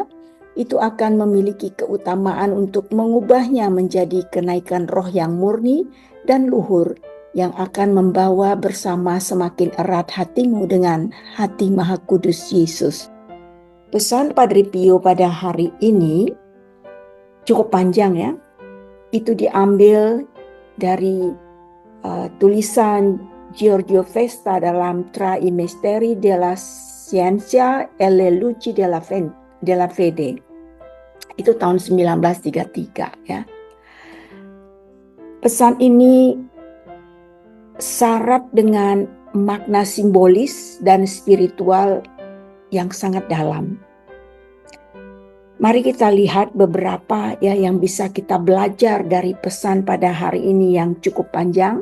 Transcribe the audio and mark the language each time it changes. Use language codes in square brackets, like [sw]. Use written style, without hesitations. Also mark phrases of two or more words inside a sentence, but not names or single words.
[id] Itu akan memiliki keutamaan untuk mengubahnya menjadi kenaikan roh yang murni dan luhur, yang akan membawa bersama semakin erat hatimu dengan hati Maha Kudus Yesus. Pesan Padre Pio pada hari ini cukup panjang ya. Itu diambil dari tulisan Giorgio Vesta dalam Tra i Misteri della Scienza e le Luci della Fede. Itu tahun 1933 ya. Pesan ini syarat dengan makna simbolis dan spiritual yang sangat dalam. Mari kita lihat beberapa ya yang bisa kita belajar dari pesan pada hari ini yang cukup panjang.